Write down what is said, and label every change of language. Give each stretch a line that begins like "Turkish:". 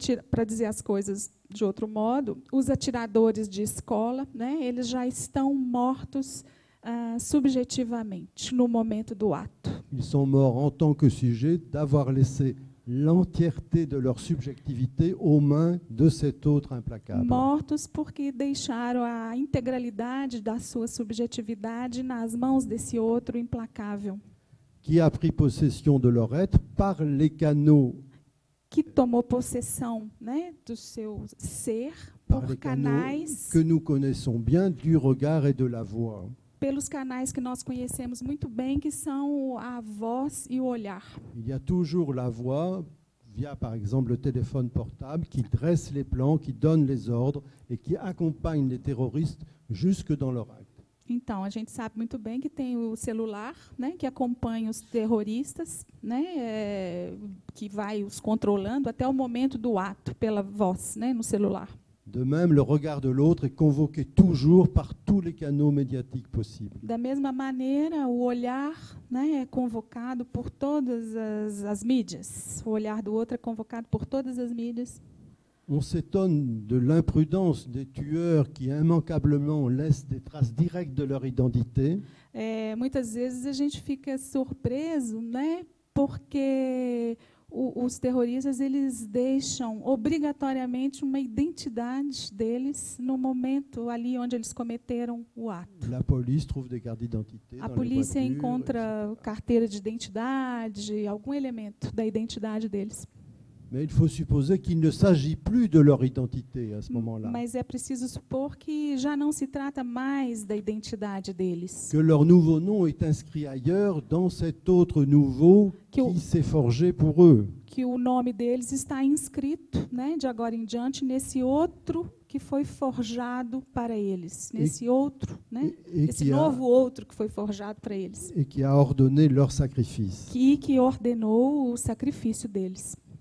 Portuguese: para dizer as coisas de outro modo, os atiradores de escola, né, eles já estão mortos subjetivamente no momento do ato.
French: Ils sont morts en tant que sujet d'avoir laissé l'entièreté de leur subjectivité aux mains de cet autre implacable.
Portuguese: Mortos porque deixaram a integralidade da sua subjetividade nas mãos desse outro implacável,
French: Qui a pris possession de leur être par les canaux
Portuguese: que tomou possessão, né, do seu ser
French: par
Portuguese: por
French: les canaux
Portuguese: canais,
French: que nous connaissons bien du regard et de la voix.
Portuguese: pelos canais que nós conhecemos muito bem, que são a voz e o olhar.
French: Il y a toujours la voix, via par exemple le téléphone portable, qui dresse les plans, qui donne les ordres et qui accompagne les terroristes jusque dans leur acte.
Portuguese: Então, a gente sabe muito bem que tem o celular, né, que acompanha os terroristas, né, que vai os controlando até o momento do ato, pela voz, né, no celular.
French: De même, le regard de l'autre est convoqué toujours par tous les canaux médiatiques possibles.
Portuguese: Da mesma maneira, o olhar, né, é convocado por todas as mídias. O olhar do outro é convocado por todas as mídias.
French: On s'étonne de l'imprudence des tueurs qui immanquablement laissent des traces directes de leur identité.
Portuguese: Muitas vezes a gente fica surpreso, né, porque os terroristas eles deixam obrigatoriamente uma identidade deles no momento ali onde eles cometeram o ato.
French: La police trouve des cartes d'identité
Portuguese: A
French: dans les
Portuguese: polícia
French: voitures,
Portuguese: encontra carteira de identidade, algum elemento da identidade deles.
French: mais il faut supposer qu'il ne s'agit plus de leur identité à ce moment-là,
Portuguese: Mas é preciso supor que já não se trata mais da identidade deles.
French: que leur nouveau nom est inscrit ailleurs dans cet autre nouveau
Portuguese: Que
French: qui s'est forgé pour eux.
Portuguese: Que o nome deles está inscrito, né, de agora em diante, nesse outro que foi forjado para eles, nesse outro, né, esse novo outro que foi forjado para eles,
French: et qui a ordonné leur sacrifice.
Portuguese: que ordenou o sacrifício deles.